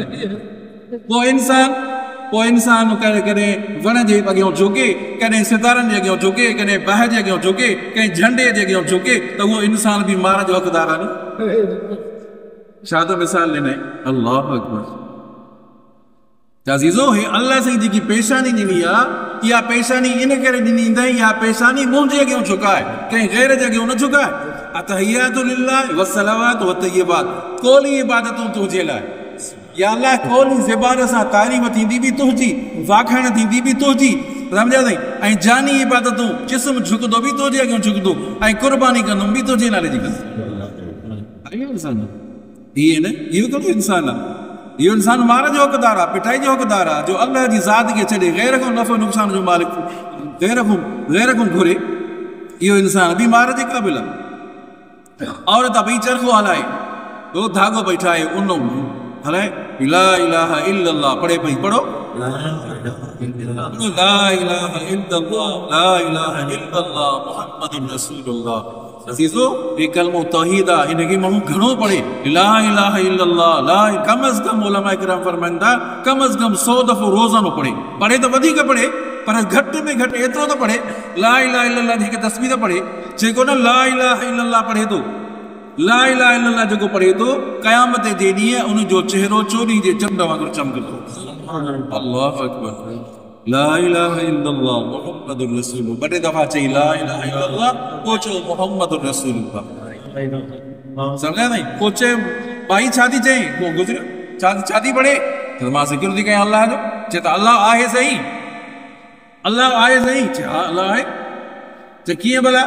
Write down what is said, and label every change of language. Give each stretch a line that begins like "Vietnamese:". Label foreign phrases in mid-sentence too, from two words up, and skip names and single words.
Sindhi: पोइ इंसान कॾहिं वण जे अॻियां झुके, कॾहिं सितारनि जे अॻियां झुके, कॾहिं बाहि जे अॻियां झुके, कंहिं झंडे जे अॻियां झुके, त उहो इंसान बि मार जो हक़दार आहे न। छा त मिसाल ॾिनई।
Arabic: الله أكبر.
Sindhi: अज़ीज़ो, हे अल्लाह साईं जेकी पेशानी ॾिनी आहे, इहा पेशानी इन करे ॾिनी अथई, इहा पेशानी मुंहिंजे अॻियां झुकाए, कंहिं गैर जे अॻियां न झुकाए।
Arabic: التحيات لله والصلوات والطيبات,
Sindhi: कोली इबादतूं तुंहिंजे लाइ। या अल्लाह कोली ज़बान सां तारीफ़ थींदी बि तुंहिंजी, वाखाण थींदी बि तुंहिंजी, सम्झा अथई। ऐं जानी इबादतूं, जिस्म झुकंदो बि तुंहिंजे अॻियां झुकंदो, ऐं कुर्बानी कंदुमि बि तुंहिंजे नाले जी कंदुमि। इहे न, इहो कहिड़ो इंसान आहे? इहो इंसान मार जो हक़दार आहे, पिटाई जो हक़दार आहे, जो अल्लाह जी ज़ात खे छॾे गैर खां नफ़ो नुक़सान जो मालिक, गैर खां घुरे। इहो इंसान बि मार जे क़ाबिल आहे। औरत भई चरखो हलाए, उहो धागो पई ठाहे, उन हलाए
Arabic: لا إله إلا الله
Sindhi: पढ़े पई, पढ़ो
Arabic: لا إله إلا الله محمد رسول الله.
Sindhi: अज़ीज़ो, ये कलमो तौहीद आहे, इनखे माण्हू घणो पढ़े।
Arabic: لا إله إلا الله,
Sindhi: कम अज़ कम उलमा इकराम फरमाइनि था, कम अज़ कम 100 दफ़ो रोज़ानो पढ़े त वधीक पढ़े, पर घटि में घटि एतिरो त पढ़े।
Arabic: لا إله إلا الله
Sindhi: जी हिकु तस्बीह त पढ़े। जेको न
Arabic: لا إله إلا الله
Sindhi: पढ़े थो,
Arabic: لا إله إلا الله
Sindhi: जेको पढ़े थो, क़यामत जे ॾींहुं उनजो चेहरो चोरी जे चंड वांगुरु चमकंदो।
Arabic: الله أكبر. لا إله إلا الله محمد رسول الله.
Sindhi: बड़े दफ़ा चई
Arabic: لا إله إلا الله,
Sindhi: पोइ चओ
Arabic: محمد رسول الله.
Sindhi: सम्झा नहीं? पोइ चए भाई छा थी चई, पोइ गुज़रियो छा थी पढ़े, त मां ज़िक्र थी कयां अल्लाह जो। चए त अल्लाह आहे सही, अल्लाह आहे सही। चए हा अल्लाह आहे। चए कीअं भला?